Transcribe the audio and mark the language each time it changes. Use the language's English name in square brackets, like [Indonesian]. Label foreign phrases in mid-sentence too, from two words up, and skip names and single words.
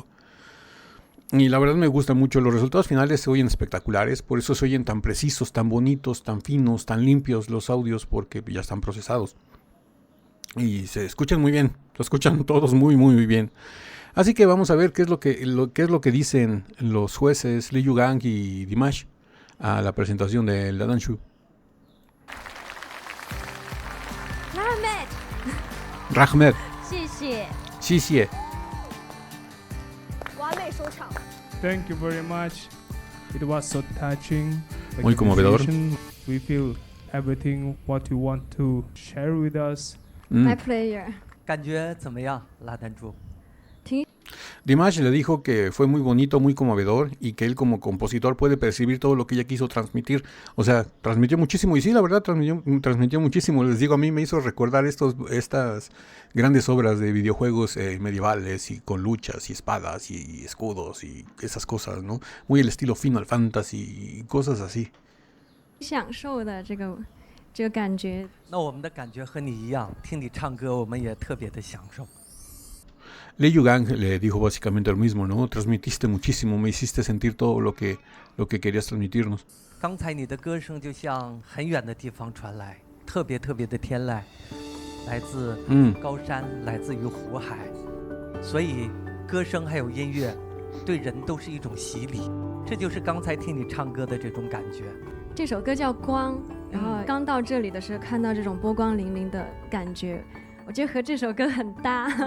[Spanish] Y la verdad me gusta mucho, los resultados finales se oyen espectaculares, por eso se oyen tan precisos, tan bonitos, tan finos, tan limpios los audios, porque ya están procesados. Y se escuchan muy bien, se escuchan todos muy muy bien. Así que vamos a ver qué es lo que dicen los jueces Liu Gang y Dimash a la presentación de La Danshu. Rahmet. Xie. [English] Thank you very much. It was so touching. [Spanish] Muy conmovedor. [English] We feel everything what you want to share with us. My player. [Chinese] 感觉怎么样，拉丹珠？ [Spanish] Dimash le dijo que fue muy bonito, muy conmovedor y que él como compositor puede percibir todo lo que ella quiso transmitir. O sea, transmitió muchísimo y sí, la verdad, transmitió muchísimo. Les digo, a mí me hizo recordar estas grandes obras de videojuegos medievales y con luchas y espadas y escudos y esas cosas, ¿no? Muy el estilo Final Fantasy y cosas así. [Chinese] 享受的这个感觉。那我们的感觉和你一样，听你唱歌，我们也特别的享受。 [Spanish] Liu Gang le dijo básicamente lo mismo, ¿no? Transmitiste muchísimo, me hiciste sentir todo lo que querías transmitirnos. [Chinese] 刚才你的歌声就像很远的地方传来，特别的天籁，来自高山，来自于湖海，所以歌声还有音乐对人都是一种洗礼，这就是刚才听你唱歌的这种感觉。这首歌叫《光》， 然后刚到这里的时候看到这种波光粼粼的感觉，我觉得和这首歌很搭。